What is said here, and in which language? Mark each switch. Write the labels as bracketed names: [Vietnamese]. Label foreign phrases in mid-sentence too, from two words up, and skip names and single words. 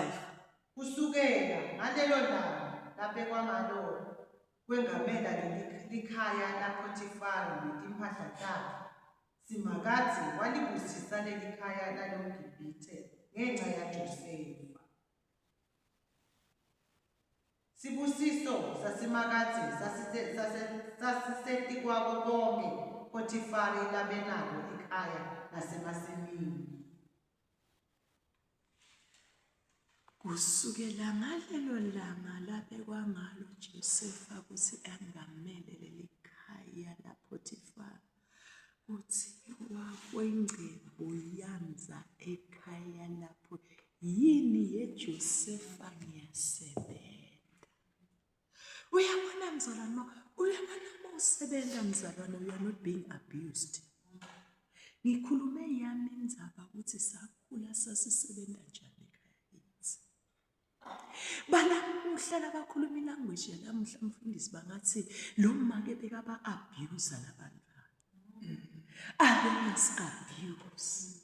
[Swati] Kusukela ngalelo langa labekwa ngalo kwengamela likhaya laPhothifari netimpahla takhe. Simakazi walibusisa leli khaya laloGibhithe ngenxa yaJosefa. Sibusiso sasimakazi sasiseti kwabo bonke Phothifari labenalo ikhaya nasemasimini. Kusukela ngalelo langa labekwa ngalo Josefa ukuthi angamele leli khaya laPhothifari, kuthiwa kwengcebo yanza ekhaya lapho yini yeJosefa ngiyasebenza. Uyabona mzalwane, uyabona usebenza mzalwane, [English] you are not being abused. [Swati] Ngikhulume yami indzaba ukuthi sakhula sasisebenza njani. Balamuhla labakhuluma ilanguage yalamuhla mfundisi bangathi lo make bekaba abuse labantwana. Abengasi-abuse.